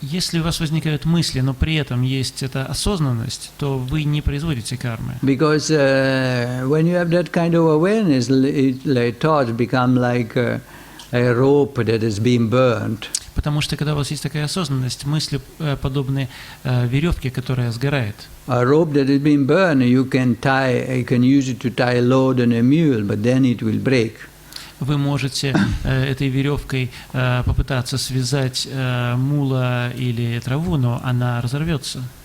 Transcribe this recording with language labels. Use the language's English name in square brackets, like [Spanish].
[Russian] Если у вас возникают мысли, но при этом есть эта осознанность, то вы не производите кармы. [English] Because when you have that kind of awareness, like thoughts become like a rope that is being burnt. [Russian] Потому что когда у вас есть такая осознанность, мысли подобны веревке, которая сгорает. [English] A rope that is being burned, you can use it to tie a load on a mule, but then it will break. [Russian] Вы можете этой веревкой попытаться связать мула или траву, но она разорвется.